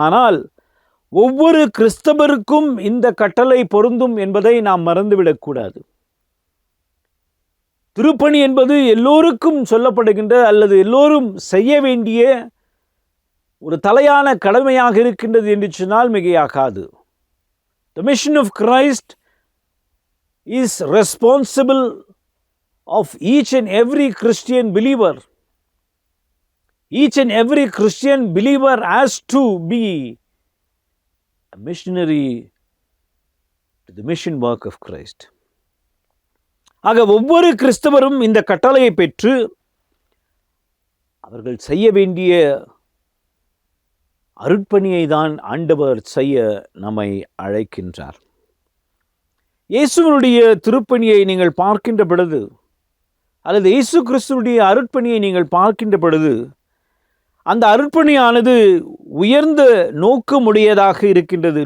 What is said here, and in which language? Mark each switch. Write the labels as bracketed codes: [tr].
[ta] ஆனால் ஒவ்வொரு கிறிஸ்தவருக்கும் இந்த கட்டளை பொருந்தும் என்பதை நாம் மறந்துவிடக்கூடாது. திருப்பணி என்பது எல்லோருக்கும் சொல்லப்படுகின்ற அல்லது எல்லோரும் செய்ய வேண்டிய ஒரு தலையான கடமையாக இருக்கின்றது என்று சொன்னால் மிகையாகாது. [en] The mission of Christ is responsible of each and every Christian believer. Each and every Christian believer has to be a missionary to the mission work of Christ. [ta] ஆக ஒவ்வொரு கிறிஸ்தவரும் இந்த கட்டளையை பெற்று அவர்கள் செய்ய வேண்டிய அருட்பணியை தான் ஆண்டவர் செய்ய நம்மை அழைக்கின்றார். இயேசுவினுடைய திருப்பணியை நீங்கள் பார்க்கின்ற பொழுது அல்லது இயேசு கிறிஸ்துவுடைய அருட்பணியை நீங்கள் பார்க்கின்ற பொழுது அந்த அருட்பணியானது உயர்ந்த நோக்கமுடையதாக இருக்கின்றது.